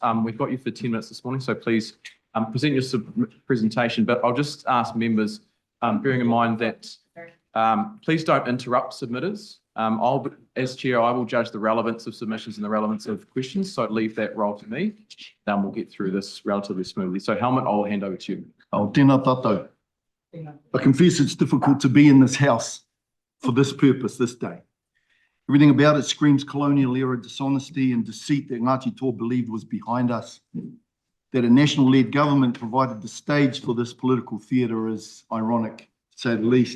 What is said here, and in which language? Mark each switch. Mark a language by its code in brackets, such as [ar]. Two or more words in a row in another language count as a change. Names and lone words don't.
[en] We've got you for 10 minutes this morning, so please present your presentation. But I'll just ask members, bearing in mind that please don't interrupt submitters. As chair, I will judge the relevance of submissions and the relevance of questions, so leave that role to me. Then we'll get through this relatively smoothly. So Helmut, I'll hand over to you. [mi] Oh, tēnā tātou. [en] I confess it's difficult to be in this house for this purpose this day. Everything about it screams colonial era dishonesty and deceit that Ngāti Tō believed was behind us. That a national-led government provided the stage for this political theatre is ironic, to say the least.